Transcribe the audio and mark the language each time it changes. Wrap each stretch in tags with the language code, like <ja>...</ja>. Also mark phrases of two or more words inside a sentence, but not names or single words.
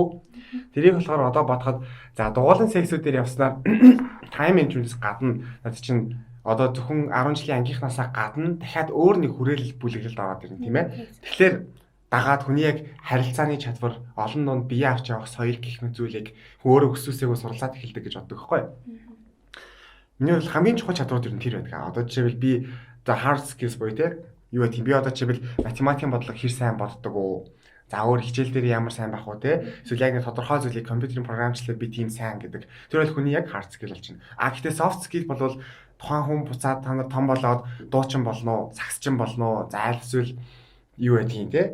<mn>Тэрийг болохоор одоо бодоход за дугуулan сексүүдээр явснаар</mn> <en>time management-с</en> <mn>гадна над чинь одоо зөвхөн 10 жилийн ангийнхнаасаа гадна дахиад өөр нэг хүрээлэл бүлэглэлд ороод ирнэ тийм ээ. Тэгэхээр дагаад хүний яг харилцааны чадвар олон дунд бие авч явах соёл гэх мэт зүйлийг өөрөө өсвөөсөө суралцаад эхэлдэг гэж боддог байхгүй юу? Миний бол хамгийн чухал чадварууд ер нь тэр байдаг. Одоо жишээлбэл би</mn> <en>the hard skills</en> <mn>буюу те юу гэх юм би одоо жишээлбэл математикийн бодлого хэр сайн боддог уу? За өөр хичээл дээр ямар сайн байх уу те. Эсвэл яг нэг тодорхой зүйлийг компьютерийн програмчлалаар би тийм сайн гэдэг. Тэр бол хүний яг</mn> <en>hard skill</en> <mn>болж байна. А гэхдээ</mn> <en>soft skill</en> <mn>бол тухайн хүн буцаад та нар том болоод дуучин болно уу, сагсчин болно уу, за аль эсвэл юу байдгийг те.</mn>